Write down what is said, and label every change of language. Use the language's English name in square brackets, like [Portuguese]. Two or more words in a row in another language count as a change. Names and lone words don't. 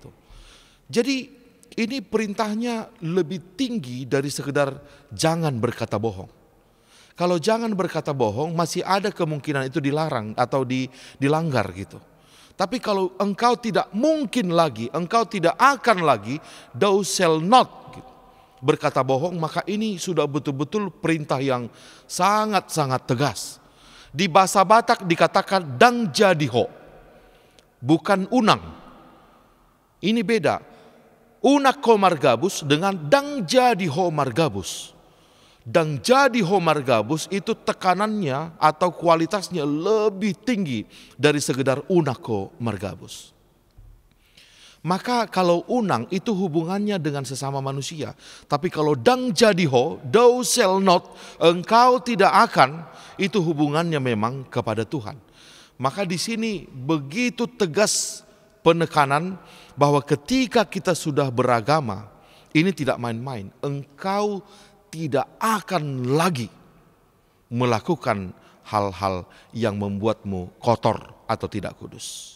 [Indonesian] Jadi ini perintahnya lebih tinggi dari sekedar jangan berkata bohong. Kalau jangan berkata bohong masih ada kemungkinan itu dilarang atau dilanggar gitu. Tapi kalau engkau tidak mungkin lagi, engkau tidak akan lagi, [English] thou shall not [Indonesian] gitu, berkata bohong, maka ini sudah betul-betul perintah yang sangat-sangat tegas. Di bahasa Batak dikatakan [Batak Toba] dang jadiho, [Indonesian] bukan unang. Ini beda. [Batak Toba] Unakko margabus [Indonesian] dengan [Batak Toba] dang jadiho margabus. Dang jadiho margabus [Indonesian] itu tekanannya atau kualitasnya lebih tinggi dari sekedar [Batak Toba] unakko margabus. [Indonesian] Maka kalau unang itu hubungannya dengan sesama manusia. Tapi kalau [Batak Toba] dang jadiho, [English] thou shall not, [Indonesian] engkau tidak akan, itu hubungannya memang kepada Tuhan. Maka di sini begitu tegas penekanan bahwa ketika kita sudah beragama, ini tidak main-main. Engkau tidak akan lagi melakukan hal-hal yang membuatmu kotor atau tidak kudus.